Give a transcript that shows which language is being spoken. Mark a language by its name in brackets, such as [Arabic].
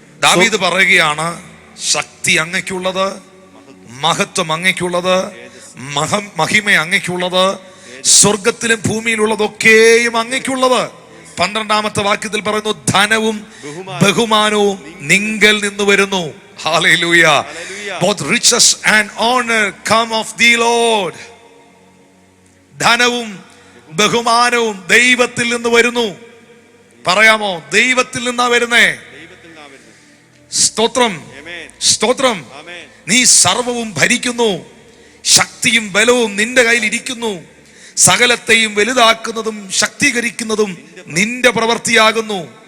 [Malayalam] ദാവീദ് പറയുകയാണ്, ശക്തി അങ്ങയ്ക്കുള്ളത്, മഹത്വം അങ്ങയ്ക്കുള്ളത്, മഹിമ അങ്ങയ്ക്കുള്ളത്, സ്വർഗത്തിലും ഭൂമിയിലുള്ളതൊക്കെയും അങ്ങയ്ക്കുള്ളത്. 12-ാമത്തെ വാക്യത്തിൽ പറയുന്നു, ധനവും ബഹുമാനവും നിങ്കൽ നിന്ന് വരുന്നു. Hallelujah. [English] Both riches and honor come of thee, Lord. [Malayalam] ധനവും ബഹുമാനവും ദൈവത്തിൽ നിന്ന് വരുന്നു. പറയാമോ? ദൈവത്തിൽ നിന്നാ വരുന്നേ. സ്തോത്രം, സ്തോത്രം. നീ സർവവും ഭരിക്കുന്നു, ശക്തിയും ബലവും നിന്റെ കയ്യിൽ ഇരിക്കുന്നു, സകലത്തെയും വലുതാക്കുന്നതും ശക്തീകരിക്കുന്നതും നിന്റെ പ്രവൃത്തിയാകുന്നു.